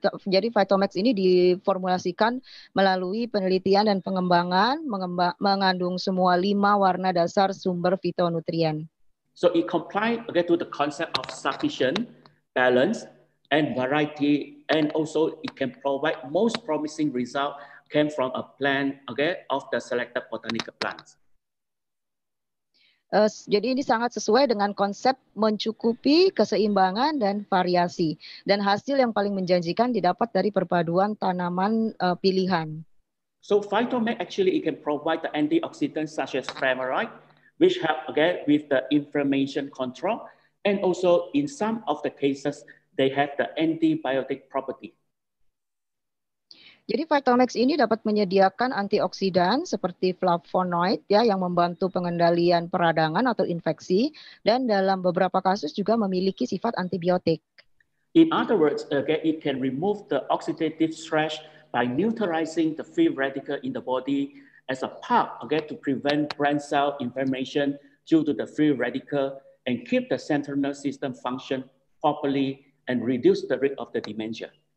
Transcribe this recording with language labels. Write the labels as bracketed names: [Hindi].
[Indonesian] Jadi Phytomax ini diformulasikan melalui penelitian dan pengembangan mengandung semua 5 warna dasar sumber fitonutrien. [English] So it complies to the concept of sufficient, balance, and variety, and also it can provide most promising result came from a plant, okay, of the selected botanical plants. [Indonesian] Jadi ini sangat sesuai dengan konsep mencukupi, keseimbangan, dan variasi. Dan hasil yang paling menjanjikan didapat dari perpaduan tanaman pilihan. [English] So Phytomag actually it can provide the antioxidants such as flavonoid, which help again with the inflammation control, and also in some of the cases they have the antibiotic property. [Indonesian] Jadi Vitamix ini dapat menyediakan antioksidan seperti flavonoid ya yang membantu pengendalian peradangan atau infeksi dan dalam beberapa kasus juga memiliki sifat antibiotik. [English] In other words, okay, it can remove the oxidative stress by neutralizing the free radical in the body as a part, okay, to prevent brain cell inflammation due to the free radical and keep the central nervous system function properly and reduce the risk of the dementia.